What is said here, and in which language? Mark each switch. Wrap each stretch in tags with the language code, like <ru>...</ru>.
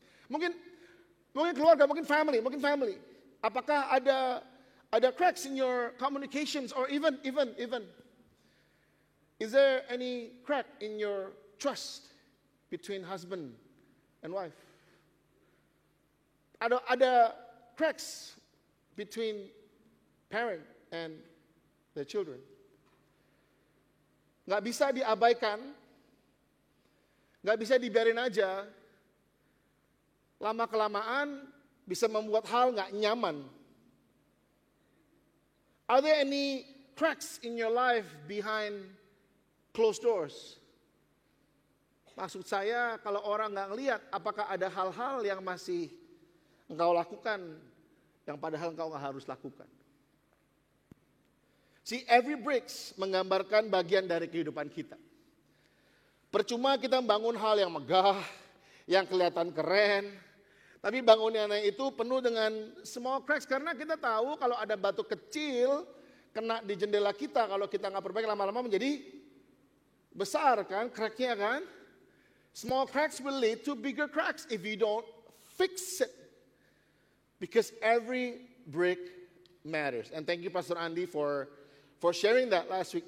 <id>Mungkin keluarga, mungkin family. Apakah ada</id> <en>cracks in your communications or even is there any crack in your trust between husband and wife?</en> <id>Ada</id> <en>cracks between parent and their children.</en> <id>Nggak bisa diabaikan, nggak bisa dibiarin aja. Lama-kelamaan bisa membuat hal nggak nyaman.</id> <en>Are there any cracks in your life behind closed doors?</en> <id>Maksud saya kalau orang nggak ngelihat, apakah ada hal-hal yang masih engkau lakukan, yang padahal engkau nggak harus lakukan.</id> <en>See, every bricks</en> <id>menggambarkan bagian dari kehidupan kita. Percuma kita membangun hal yang megah, yang kelihatan keren, tapi bangunannya itu penuh dengan</id> <en>small cracks.</en> <id>Karena kita tahu kalau ada batu kecil kena di jendela kita, kalau kita nggak perbaiki lama-lama menjadi besar kan, cracknya kan.</id> <en>Small cracks will lead to bigger cracks if you don't fix it. Because every brick matters. And thank you Pastor Andi for for sharing that last week.</en>